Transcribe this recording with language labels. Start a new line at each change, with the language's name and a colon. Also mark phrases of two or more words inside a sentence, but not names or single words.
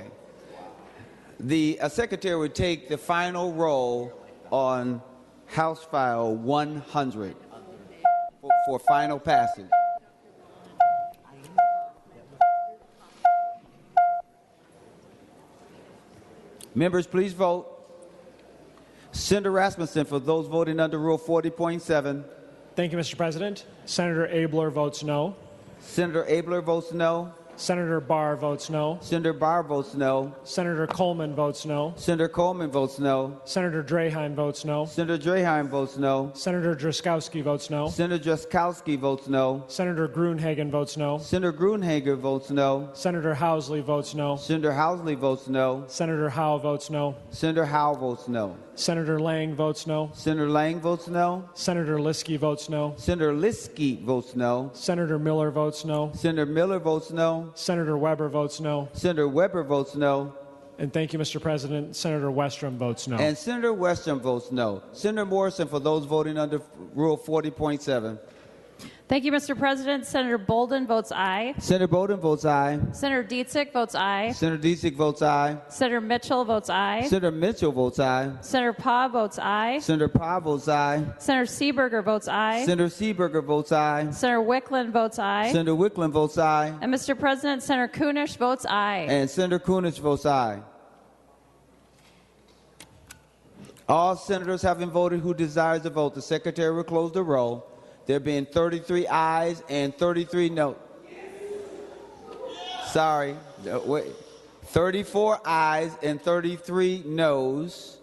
English: The Secretary would take the final roll on House File 100 for final passage. Members, please vote. Senator Rasmussen, for those voting under Rule 40.7. Thank you, Mr. President. Senator Abler votes no. Senator Abler votes no. Senator Barr votes no. Senator Barr votes no. Senator Coleman votes no. Senator Coleman votes no. Senator Draheim votes no. Senator Draheim votes no. Senator Drazkowski votes no. Senator Drazkowski votes no. Senator Gruenhagen votes no. Senator Gruenhagen votes no. Senator Housley votes no. Senator Housley votes no. Senator Howe votes no. Senator Howe votes no. Senator Lang votes no. Senator Lang votes no. Senator Liskey votes no. Senator Liskey votes no. Senator Miller votes no. Senator Miller votes no. Senator Weber votes no. Senator Weber votes no. And thank you, Mr. President. Senator Westrom votes no. And Senator Westrom votes no. Senator Morrison, for those voting under Rule 40.7. Thank you, Mr. President. Senator Bolden votes aye. Senator Bolden votes aye. Senator Dietzig votes aye. Senator Dietzig votes aye. Senator Mitchell votes aye. Senator Mitchell votes aye. Senator Pah votes aye. Senator Pah votes aye. Senator Seeberger votes aye. Senator Seeberger votes aye. Senator Wicklund votes aye. Senator Wicklund votes aye. And Mr. President, Senator Kunish votes aye. And Senator Kunish votes aye. All senators having voted who desires to vote, the secretary will close the roll. There being 33 ayes and 33 no. Sorry, wait. 34 ayes and 33 noes.